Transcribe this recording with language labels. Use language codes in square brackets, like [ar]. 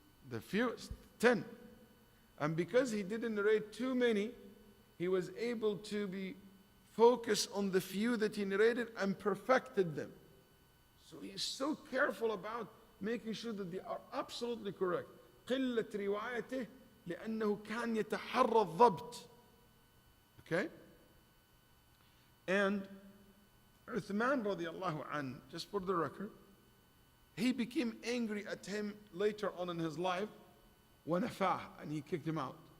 [en] The fewest, 10. And because he didn't narrate too many, he was able to be focused on the few that he narrated and perfected them. So he is so careful about making sure that they are absolutely correct. [ar] قلة روايته لأنه كان يتحرى الضبط. [en] Okay? And Uthman radiallahu anh, just for the record, he became angry at him later on in his life when nafah, and he kicked him out.